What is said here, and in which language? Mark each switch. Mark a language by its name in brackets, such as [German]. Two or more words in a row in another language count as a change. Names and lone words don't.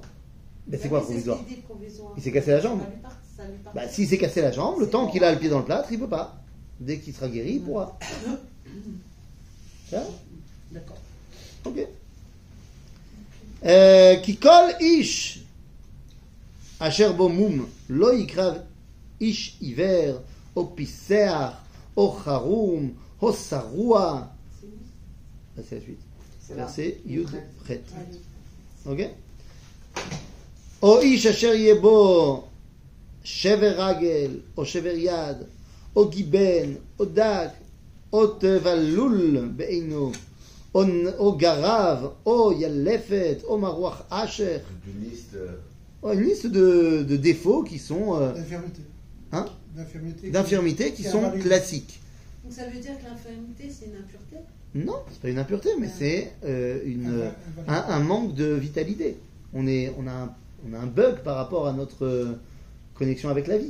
[French] Ben, c'est quoi provisoire? C'est ce qu'il dit, provisoire. Il s'est cassé la jambe. Ça lui part. Bah, s'il s'est cassé la jambe, le temps qu'il a le pied dans le plâtre, il peut pas. Dès qu'il sera guéri, il pourra. Ça? D'accord. [Hebrew] Ok. כי כל איש. אשר בו מום. לא יקרב איש עור. או פסח. או חרום. או שרוע. [French] Ça, c'est la suite. Verset [Hebrew] יוד חית. Ok? או איש אשר יבוא. שבר רגל, או שבר יד, או גיבן, או דק, או תבלול בעינו, או גרב, או ילפת, או מרוח אשך. [French] Une liste de défauts qui sont D'infirmité. hein, D'infirmité. d'infirmités qui sont classiques. Donc ça veut dire que l'infirmité c'est une impureté? Non, c'est pas une impureté, mais c'est un manque de vitalité. On a un bug par rapport à notre connexion avec la vie.